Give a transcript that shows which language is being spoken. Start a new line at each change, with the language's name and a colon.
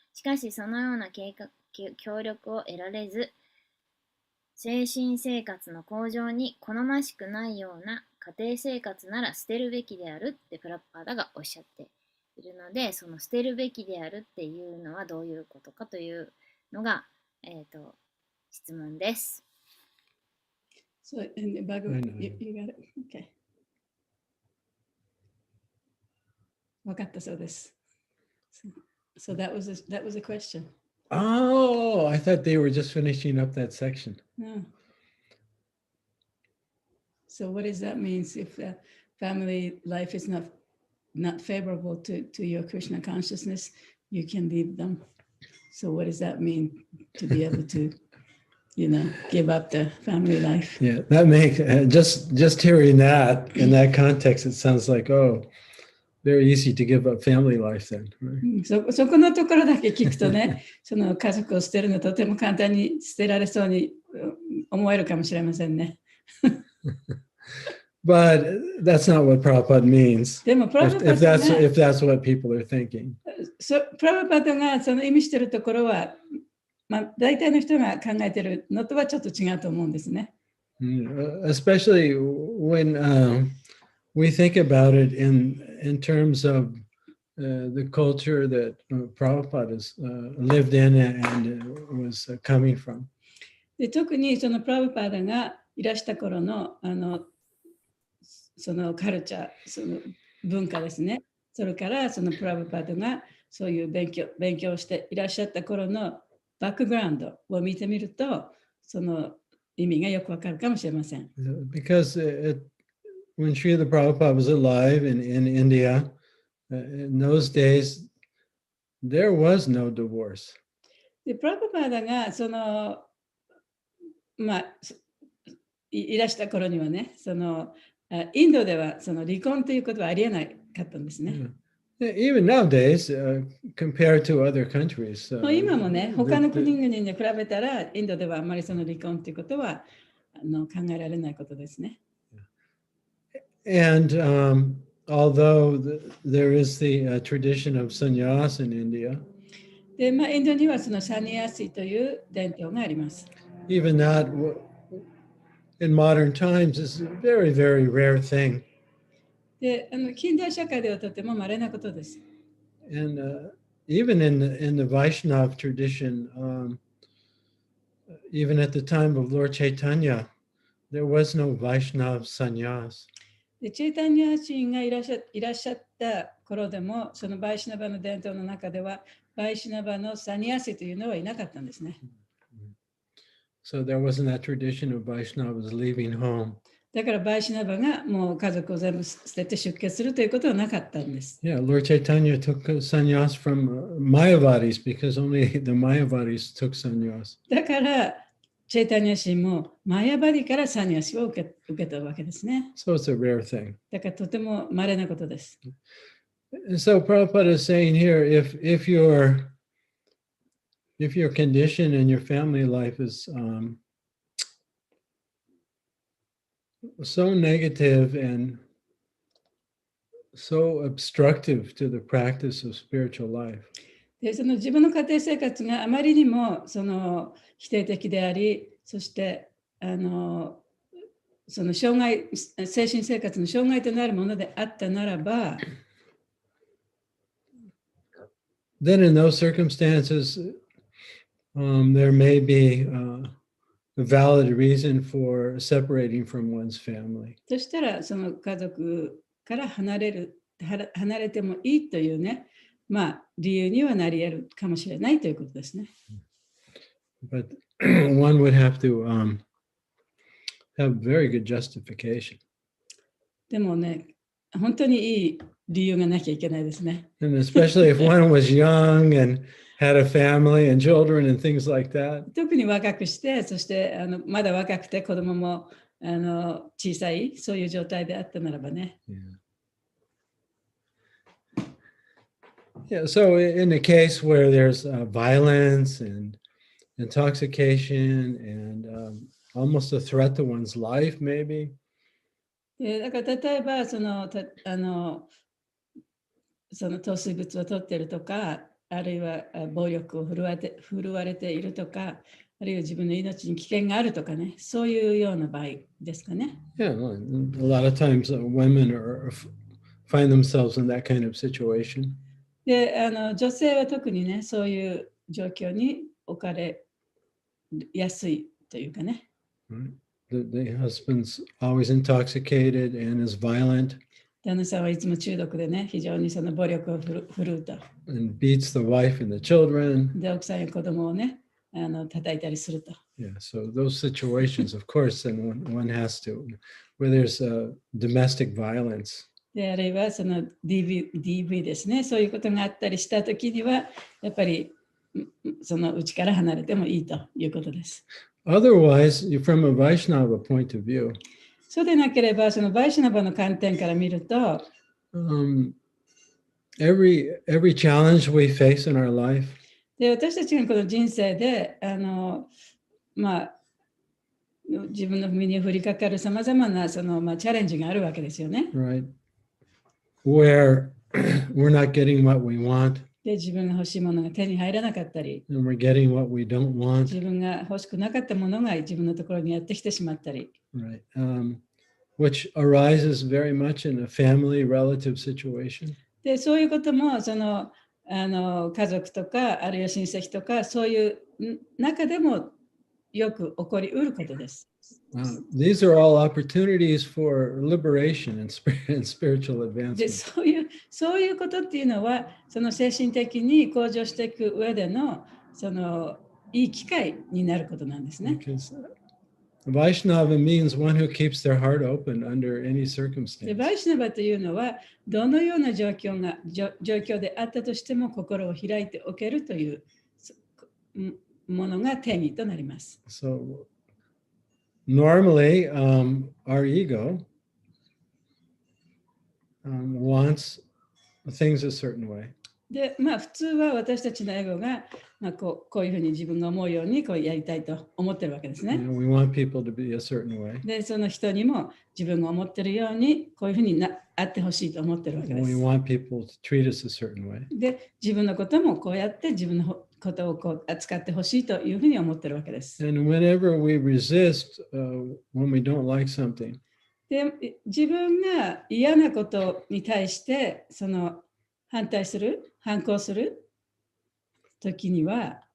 Japanese: しかし、そのような協力を得られず、精神生活の向上に好ましくないような家庭生活なら捨てるべきであるってプラッパーダがおっしゃっているので、その捨てるべきであるっていうのはどういうことかというのが、質問です。
English: So, in the Bhagavad, you got it? Okay.
Japanese: わかったそうです。
English: So that was a question. Oh, I thought they were just finishing up that section. No. So what does that mean if the family life is not favorable to your Krishna consciousness, you can leave them. So what does that mean to be able to, give up the family life? Yeah, that makes just hearing that in that context, it sounds like, oh, very easy to give up family life then. Right?
Japanese: そこのところだけ聞くとね、その家族を捨てるのとても簡単に捨てられそうに思えるかもしれませんね。
English: But that's not what Prabhupada means.
Japanese: でもプラブパ
English: if
Japanese: ダ
English: that's what people are thinking.
Japanese: プラブパダがその意味しているところは、大体の人が考えているのとはちょっと違うと思うんですね。
English: Especially when we think about it in terms of the culture that Prabhupada has lived in and was coming from.
Japanese: で特にそのプラブパダがいらした頃のそのカルチャー、その文化ですね。それからそのプラブパダがそういう勉強をしていらっしゃった頃のバックグラウンドを見てみると、その意味がよくわかるかもしれません。
English: Because when Srila Prabhupada was alive in India, in those days, there was no divorce.
Japanese: でプラブパダがそのいらした頃にはね、そのインドではその離婚ということはありえなかったんですね。
English: Even nowadays, compared to other countries.
Japanese: 今もね、他の国々に比べたら、インドではあまりその離婚ということは考えられないことですね。
English: And although there is the tradition of sannyas in India,
Japanese: で、インドにはそのサニアシという伝統があります。
English: Even that in modern times is a very, very rare thing.
Japanese: で、近代社会ではとても稀なことです。
English: And even in the Vaishnav tradition, even at the time of Lord Chaitanya, there was no Vaishnav sannyas.
Japanese: で、チェイタニア神がいらっしゃった頃でも、そのバイシナバの伝統の中では、バイシナバのサニアシというのはいなかったんですね。
English: So there wasn't that tradition of Vaishnavas leaving home.
Japanese: だからバイシナバがもう家族を全部捨てて出家するということはなかったんです。
English: Yeah, Lord Chaitanya took sannyas from Mayavadis because only the Mayavadis took sannyas.
Japanese: だからチェイタニア神もマヤバディからサニアシを受けたわけですね。
English: So it's a rare thing.
Japanese: だからとても稀なことです。
English: And so Prabhupada is saying here, if your condition in your family life is so negative and so obstructive to the practice of spiritual life,
Japanese: でその自分の家庭生活があまりにもその否定的であり、そしてその障害、精神生活の障害となるものであったならば、
English: then in those circumstances, there may be a valid reason for separating from one's family.
Japanese: そしたらその家族から離れてもいいというね、まあ理由にはなり得るかもしれないということですね。
English: But one would have to have very good justification.
Japanese: でもね、本当にいい理由がなきゃいけないですね。
English: And especially if one was young and had a family and children and things like that.
Japanese: 特に若くして、そしてまだ若くて子供も小さい、そういう状態であったならばね。
English: Yeah, so in a case where there's violence and intoxication and almost a threat to one's life, maybe.
Japanese: だから例えばその糖水物を取っているとか、あるいは暴力を振るわれているとか、あるいは自分の命に危険があるとかね、そういうような場合ですかね。
English: Yeah, a lot of times women find themselves in that kind of situation.
Japanese: で、女性は特にね、そういう状況に置かれやすいというかね。
English: Right? The husband's always intoxicated and is violent
Japanese: 旦那さんはいつも中毒でね、非常にその暴力を振るうと。
English: and beats the wife and the children.
Japanese: で、奥さんや子供をね、叩いたりすると。
English: Yeah, so those situations, of course, then one has to, where there's domestic violence.
Japanese: で、あるいはその DV ですね、そういうことがあったりしたときには、やっぱりそのうちから離れてもいいということです。
English: Otherwise, from a Vaishnava point of view,
Japanese: そうでなければ、そのバイシュナバの観点から見ると、
English: every challenge we face in our life,
Japanese: で私たちがこの人生でまあ、自分の身に降りかかるさまざまなその、チャレンジがあるわけですよね。
English: right? Where we're not getting what we want
Japanese: で、自分が欲しいものが手に入らなかったり、
English: and we're getting what we don't want,
Japanese: 自分が欲しくなかったものが自分のところにやってきてしまったり、
English: right? Which arises very much in a family relative situation.
Japanese: で、そういうこともその家族とかあるいは親戚とかそういう中でもよく起こりうることです。
English: These are all opportunities for liberation and spiritual
Japanese: で、
English: advancement.
Japanese: そういうことっていうのはその精神的に向上していく上でのそのいい機会になることなんですね。
English: Because Vaishnava means one who keeps their heart open under any
Japanese: で、
English: circumstance.
Japanese: バイシュナバというのはどのような状況であったとしても心を開いておけるというものが定義となります。
English: So normally, our ego wants things a certain way.
Japanese: で、普通は私たちのエゴが、こういうふうに自分が思うようにこうやりたいと思ってるわけですね。
English: We want people to be a certain way.
Japanese: で、その人にも自分が思ってるようにこういうふうにあってほしいと思ってるわけで
English: We
Japanese: す。
English: want people to treat us a certain way.
Japanese: で、自分のこともこうやって自分のことをこう扱ってほしいというふうに思ってるわけです。
English: And whenever we resist when we don't like something,
Japanese: で、自分が嫌なことに対してその反抗する時には、